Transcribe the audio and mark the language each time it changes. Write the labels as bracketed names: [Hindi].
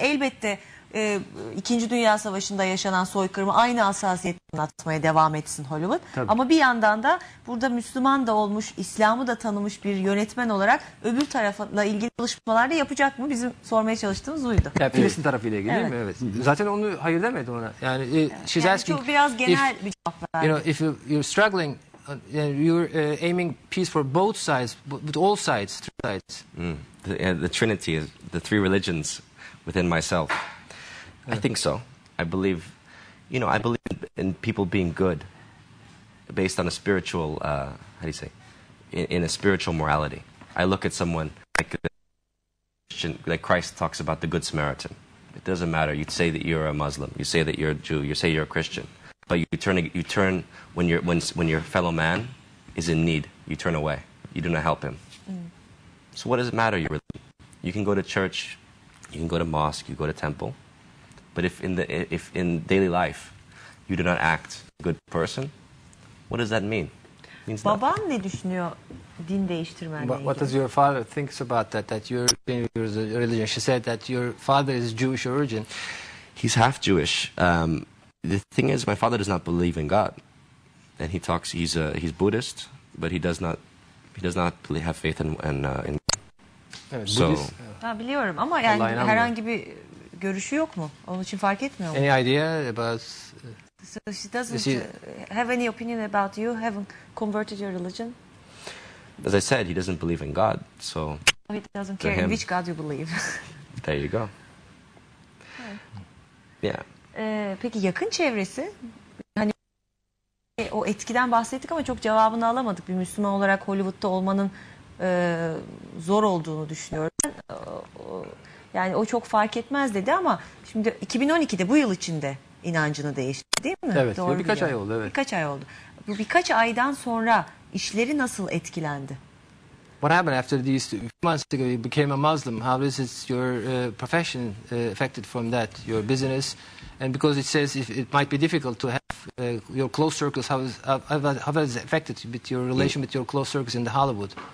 [Turkish] Elbette İkinci Dünya Savaşı'nda yaşanan soykırımı aynı hassasiyetle anlatmaya devam etsin Hollywood. Tabii. Ama bir yandan da burada Müslüman da olmuş, İslam'ı da tanımış bir yönetmen olarak öbür tarafla ilgili çalışmalar da yapacak mı? Bizim sormaya çalıştığımız buydu. Yani Filistin tarafıyla ilgili değil mi? Evet. Zaten onu hayır demedi ona. Yani [English] she's asking, [Turkish] çok biraz genel bir cevap verdi. [English] If you're struggling, you're aiming peace for both sides, with all sides, three sides. The Trinity is the three religions within myself. I think so. I believe in people being good based on a spiritual, how do you say, in a spiritual morality. I look at someone like Christian, like Christ talks about the Good Samaritan. It doesn't matter. You say that you're a Muslim. You say that you're a Jew. You say you're a Christian. But you turn when your fellow man is in need. You turn away. You do not help him. So what does it matter? Your religion? You can go to church. You can go to mosque. You go to temple. But if in daily life you do not act a good person, what does that mean? It means [Turkish] Baban ne düşünüyor din değiştirmenle ilgili? [English] What does your father thinks about that? That you're a religion. She said that your father is Jewish origin. He's half Jewish. The thing is, my father does not believe in God, and he talks. He's Buddhist, but he does not have faith in [Turkish] Evet, [English] so. [Turkish] Budist. Biliyorum ama yani Allah'a herhangi bir görüşü yok mu? Onun için fark etmiyor mu? [English] Any idea about? So she doesn't have any opinion about you having converted your religion? As I said, he doesn't believe in God, so He doesn't care in which God you believe. there you go. Yeah. [Turkish] Peki yakın çevresi? Hani o etkiden bahsettik ama çok cevabını alamadık. Bir Müslüman olarak Hollywood'da olmanın zor olduğunu düşünüyorum. Yani o çok fark etmez dedi ama şimdi 2012'de bu yıl içinde inancını değiştirdi değil mi? Evet. Doğru birkaç biliyorum. ay oldu. Evet. Birkaç ay oldu. Bu birkaç aydan sonra işleri nasıl etkilendi? [English] What happened after these 2 months ago you became a Muslim? How is your profession affected from that, your business? And because it says it might be difficult to have your close circles, how has it affected with your relation with your close circles in the Hollywood?